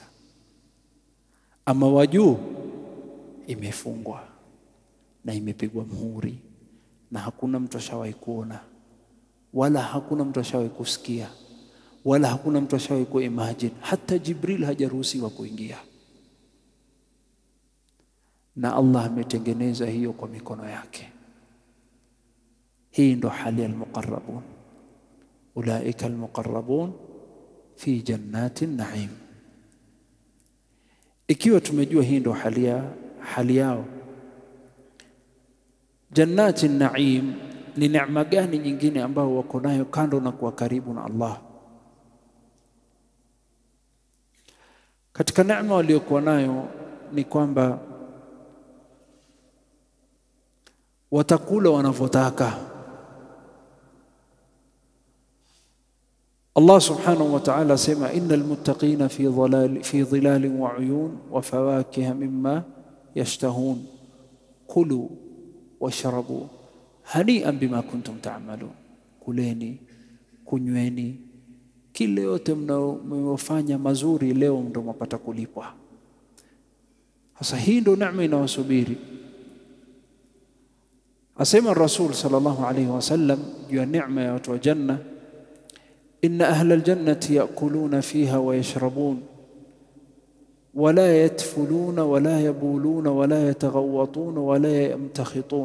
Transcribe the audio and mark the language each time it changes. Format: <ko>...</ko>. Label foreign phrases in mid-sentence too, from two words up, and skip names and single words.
<sw>Ama wajuu imefungwa na imepigwa muhuri, na hakuna mtu ashawahi kuona, wala hakuna mtu ashawahi kusikia, wala hakuna mtu ashawahi kuimagine. Hata Jibril hajaruhusiwa kuingia, na Allah ametengeneza hiyo kwa mikono yake. Hii ndo hali</sw> <ar>المقربون أولئك المقربون في جنات النعيم.</ar> <sw>Ikiwa tumejua hii ndo hali yao,</sw> <ar>جنات النعيم</ar> <sw>ni neema gani nyingine ambao wako nayo kando na kuwa karibu na Allah? Katika neema waliokuwa nayo ni kwamba watakula wanavyotaka.</sw> <ar>الله سبحانه وتعالى sema إن المتقين في ظلال وعيون وفواكه مما يشتهون كلوا واشربوا هنيئا بما كنتم تعملون,</ar> <sw>kuleni kunyweni kile yote mnaofanya mazuri leo ndo mpata kulipwa. Sasa hii ndo neema inawasubiri.</sw> <ar>Asema رسول صلى الله عليه وسلم</ar> <sw>juu ya neema ya watu wa janna,</sw> <ar>إن أهل الجنة يأكلون فيها ويشربون ولا يتفلون ولا يبولون ولا يتغوطون ولا يمتخطون.</ar>